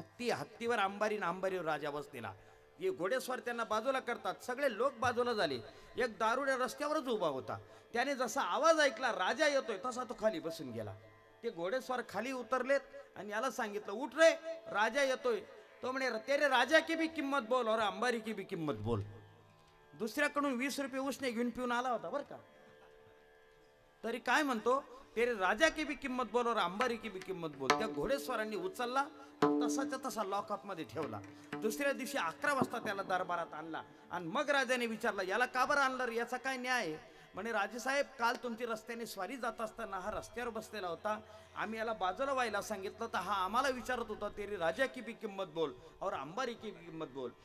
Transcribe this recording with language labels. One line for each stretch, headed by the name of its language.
Marathi: हत्तीवर अंबारीवर राजा बसलेला. हे घोडेस्वार त्यांना बाजूला करतात. सगळे लोक बाजूला झाले. एक दारुड्या रस्त्यावरच उभा होता. त्याने जसा आवाज ऐकला राजा येतोय तसा तो खाली बसून गेला. ते घोडेस्वार खाली उतरलेत आणि याला सांगितलं उठ रे, राजा येतोय. तो म्हणे
Hindi: तेरे राजा की भी किंमत बोल और अंबारी की भी किंमत बोल.
Marathi: दुसऱ्याकडून 20 रुपये उसने घेऊन पिऊन आला होता बरं का. तरी काय म्हणतो,
Hindi: तेरे राजा की भी किंमत बोल और अंबारी की भी किंमत बोल.
Marathi: त्या घोडेस्वारांनी उचलला, तसाच्या तसा लॉकअप मध्ये ठेवला. दुसऱ्या दिवशी 11 वाजता त्याला दरबारात आणला आणि मग राजाने विचारलं याला का बरं आणलं, याचा काय न्याय आहे. म्हणे राजेसाहेब काल तुमची रस्त्याने स्वारी जात असताना हा रस्त्यावर बसलेला होता. आम्ही याला बाजूला व्हायला सांगितलं तर हा आम्हाला विचारत होता
Hindi: तेरी राजा की भी किंमत बोल
Marathi: और अंबारी की भी किंमत बोल.